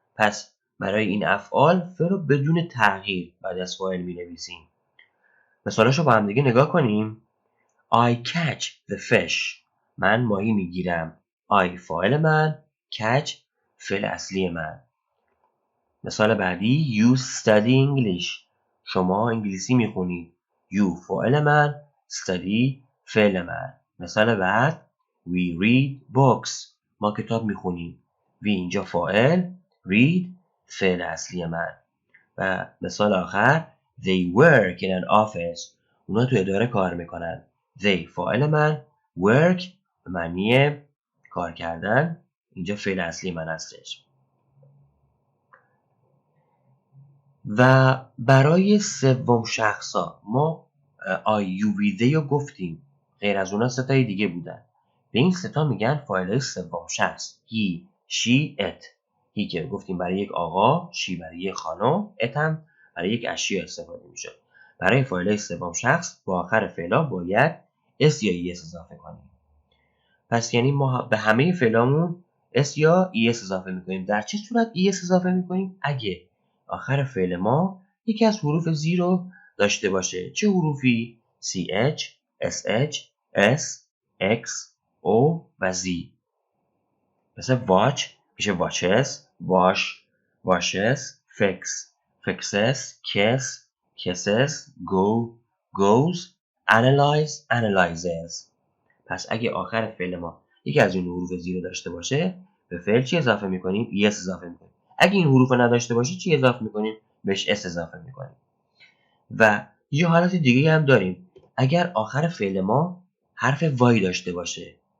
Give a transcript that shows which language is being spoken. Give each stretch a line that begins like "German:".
Persian: پس برای این افعال فعل رو بدون تغییر بعد از فاعل مینویسیم. مثالاشو با هم دیگه نگاه کنیم.
English: I catch the fish.
Persian: من ماهی میگیرم. I فاعل من، catch فعل اصلی من. مثال بعدی
English: you study English.
Persian: شما انگلیسی میخونید. you فاعل من، study فعل من. مثال بعد
English: we read books.
Persian: ما کتاب میخونیم. we اینجا فاعل، read فعل اصلی من. و مثال آخر
English: they work in an office.
Persian: اونا تو اداره کار میکنن. they فاعل من، work به معنی کار کردن اینجا فعل اصلی من هستش. و برای سوم شخصا ما I, you, we, they رو گفتیم. غیر از اونا 3 تای دیگه بودن. به این 3 تا میگن فاعلای سوم شخص.
English: he, she, it.
Persian: he که گفتیم برای یک آقا، she برای یک خانم، it هم برای یک اشیا استفاده میشه. برای فاعلای سوم شخص با آخر فعلا باید s یا es اضافه کنیم. پس یعنی ما به همه فعلامون s یا es اضافه میکنیم. در چه صورت es اضافه میکنیم؟ اگه آخر فعل ما یکی از حروف زی رو داشته باشه. چه حروفی؟ ch, sh, s, x, o و z.
English: مثل watch میشه watches, wash, washes, fix, fixes, kiss, kisses, go, goes, analyze, analyzes.
Persian: پس اگه آخر فعل ما یکی از این حروف زی رو داشته باشه به فعل چی اضافه میکنیم؟ es اضافه میکنیم. اگه این حروف رو نداشته باشه چی اضافه میکنیم؟ بهش s اضافه میکنیم. و یه حالت دیگه هم داریم. اگر آخر فعل ما حرف وای داشته باشه.